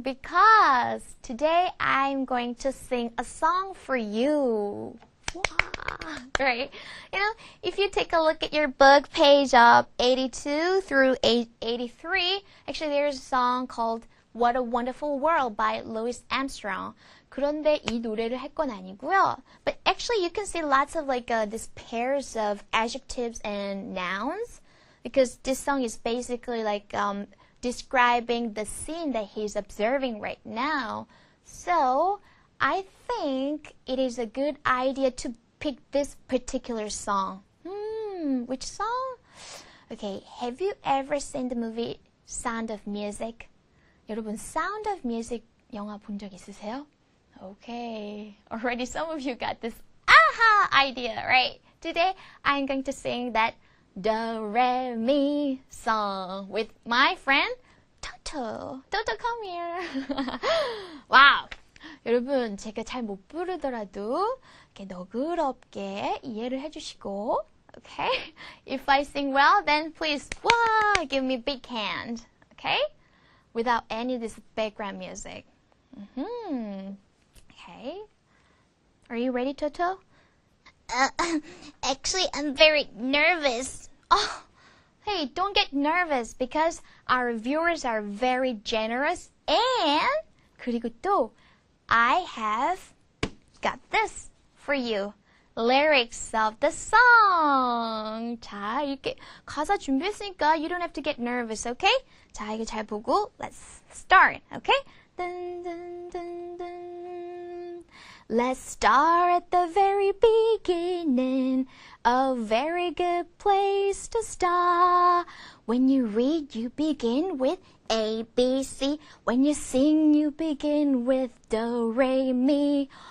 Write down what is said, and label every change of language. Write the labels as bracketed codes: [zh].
[en] Because today I'm going to sing a song for you. Right? You know, if you take a look at your book, page 82 through 83, actually there's a song called What a Wonderful World by Louis Armstrong. [ko] 그런데 이 노래를 할 건 아니고요. [en] But actually you can see lots of like these pairs of adjectives and nouns because this song is basically like describing the scene that he's observing right now. So I think it is a good idea to pick this particular song. Which song? Okay, have you ever seen the movie Sound of Music? [ko] 여러분, Sound of Music 영화 본 적 있으세요? [en] Okay, already some of you got this aha idea, right? Today I'm going to sing that Do, Re, Mi song with my friend Toto. Toto, come here. Wow. [ko] 여러분, 제가 잘 못 부르더라도 이렇게 너그럽게 이해를 해주시고, okay? [en] If I sing well, then please, wow, give me a big hand, okay? Without any of this background music. Okay. Are you ready, Toto? Actually, I'm very nervous. Oh, hey, don't get nervous because our viewers are very generous and [ko] 그리고 또 [en] I have got this for you. Lyrics of the song. [ko] 자, 이렇게 가사 준비했으니까 [en] you don't have to get nervous, okay? [ko] 자, 이거 잘 보고 [en] let's start, okay? Dun, dun, dun, dun. Let's start at the very beginning. A very good place to start. When you read, you begin with A, B, C. When you sing, you begin with Do, Re, Mi.